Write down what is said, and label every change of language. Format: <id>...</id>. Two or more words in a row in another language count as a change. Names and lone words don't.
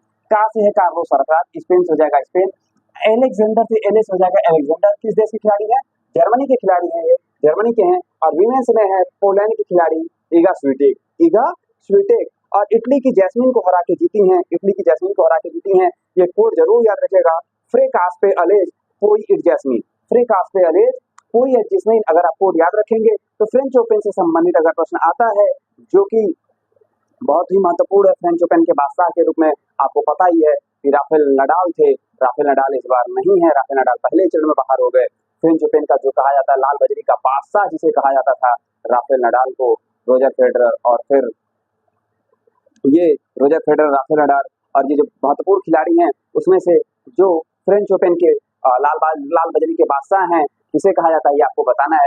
<hi>का से है कार्लोस अल्कराज, स्पेन से हो जाएगा स्पेन। एलेक्जेंडर से एलेस हो जाएगा एलेक्जेंडर। किस देश के खिलाड़ी है? जर्मनी के खिलाड़ी है, ये जर्मनी के हैं। और विमेंस में है पोलैंड की खिलाड़ी इगा स्वीटेक, इगा स्वीटेक। और इटली की जैस्मिन को हरा के जीती हैं, इटली की जैस्मिन को हरा के जीती हैं। ये कोड जरूर याद रखिएगा, फ्रे कास्पे अलेज पोई इट जैस्मिन, फ्रे कास्पे अलेज पोई इट जैस्मिन। अगर आप कोड याद रखेंगे तो फ्रेंच ओपन से संबंधित अगर प्रश्न आता है, जो कि बहुत ही महत्वपूर्ण है फ्रेंच ओपन के बादशाह के रूप में, आपको पता ही है कि राफेल नडाल थे। राफेल नडाल इस बार नहीं है, राफेल नडाल पहले चरण में बाहर हो गए। फ्रेंच ओपन का जो कहा जाता है लाल बजरी का बादशाह जिसे कहा जाता था, राफेल नडाल को, रोजर फेडरर और फिर ये रोजर फेडरर, राफेल नडाल और ये जो महत्वपूर्ण खिलाड़ी हैं, उसमें से जो फ्रेंच ओपन के लाल बजरी के बादशाह हैं, किसे कहा जाता है ये आपको बताना है।</hi>